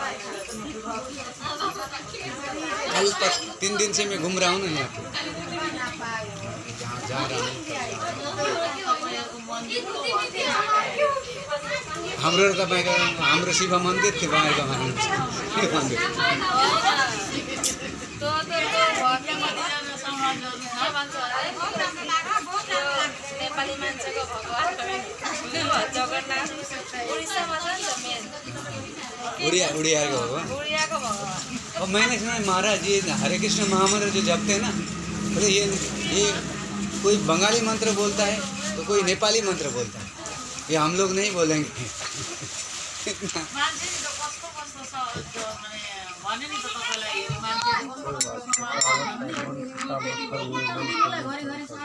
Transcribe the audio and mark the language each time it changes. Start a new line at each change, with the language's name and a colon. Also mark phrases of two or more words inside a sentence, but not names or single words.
Hindi: कल तक 3 दिन से मैं घूम रहा हूँ ना यहाँ पे जहाँ जा रहा हूँ
Nepali: हाम्रो तपाईँको हाम्रो शिव मन्दिर थियो तपाईँको मन्दिर नेपाली मान्छेको भगवान जगन्नाथ उडिस्सामा छ नि त मेन
Hindi: उड़िया का भगवान
Nepali: उडियाको भगवान
Hindi: और मैंने सुना है महाराज ये हरे कृष्ण महामंत्र जो जपते हैं ना बोले ये कोई बंगाली मंत्र बोलता है तो कोई नेपाली मंत्र बोलता है ये हम लोग नहीं बोलेंगे
Nepali: मान्छे नि त कस्तो कस्तो छ भने नि त तपाईँलाई मान्छे